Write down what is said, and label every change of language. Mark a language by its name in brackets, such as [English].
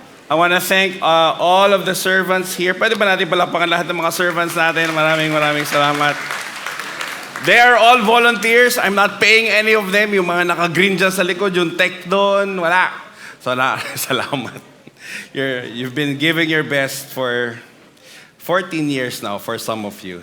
[English] I want to thank all of the servants here. [Filipino] Pwede ba natin palakpakan lahat ng mga servants natin? Maraming salamat. [English] They are all volunteers. I'm not paying any of them. [Filipino] Yung mga naka-green dyan sa likod, yung tech doon, wala. [English] So, salamat. You've been giving your best for 14 years now for some of you.